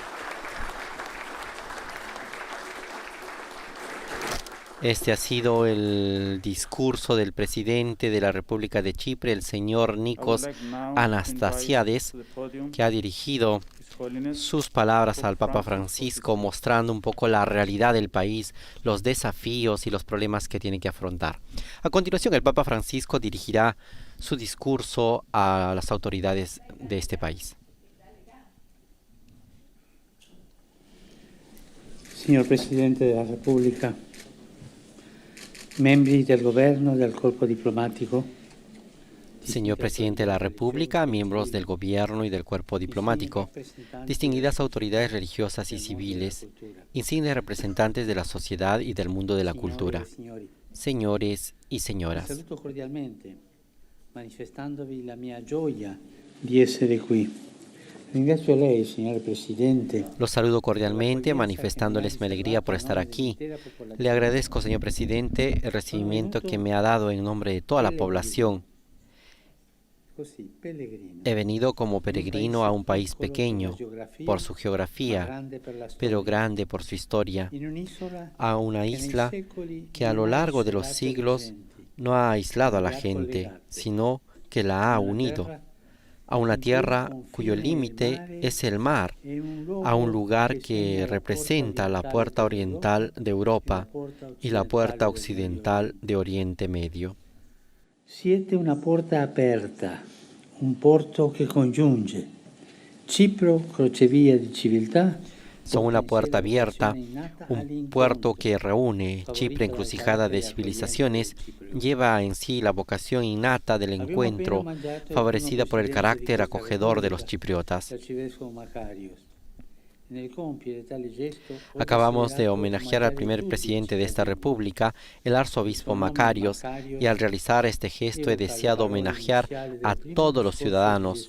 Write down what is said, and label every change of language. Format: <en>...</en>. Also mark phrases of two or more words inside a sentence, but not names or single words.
<es>Este ha sido el discurso del presidente de la República de Chipre, el señor Nikos Anastasiades, que ha dirigido sus palabras al Papa Francisco, mostrando un poco la realidad del país, los desafíos y los problemas que tiene que afrontar. A continuación, el Papa Francisco dirigirá su discurso a las autoridades de este país.</es> <it>Signor Presidente della Repubblica, membri del Governo e del Corpo Diplomatico,</it> <es>Señor Presidente de la República, miembros del Gobierno y del Cuerpo Diplomático, distinguidas autoridades religiosas y civiles, insignes representantes de la sociedad y del mundo de la cultura, señores y señoras.</es> <it>saluto cordialmente, manifestandovi la mia gioia di essere qui. Ringrazio lei, signor Presidente.</it> <es>Los saludo cordialmente, manifestándoles mi alegría por estar aquí. Le agradezco, señor Presidente, el recibimiento que me ha dado en nombre de toda la población. He venido como peregrino a un país pequeño por su geografía, pero grande por su historia, a una isla que a lo largo de los siglos no ha aislado a la gente, sino que la ha unido, a una tierra cuyo límite es el mar, a un lugar que representa la puerta oriental de Europa y la puerta occidental de Oriente Medio.</es> <it>Siete una porta aperta, un porto che congiunge Cipro, crocevia di civiltà.</it> <es>Son una puerta abierta, un puerto que reúne Chipre, encrucijada de civilizaciones, lleva en sí la vocación innata del encuentro, favorecida por el carácter acogedor de los chipriotas. Acabamos de homenajear al primer presidente de esta república, el arzobispo Macarios, y al realizar este gesto he deseado homenajear a todos los ciudadanos.</es>